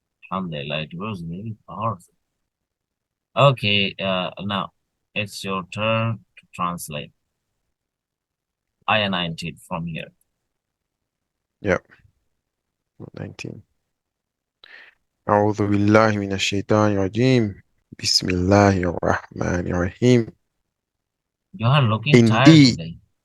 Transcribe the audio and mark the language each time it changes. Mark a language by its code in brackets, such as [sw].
[en] Alhamdulillah, it was really powerful. Okay, now it's your turn to translate ayah 19 from here. Yep. 19. [ar] أعوذ بالله من الشيطان الرجيم. بسم الله الرحمن الرحيم. [en] You are looking tired today.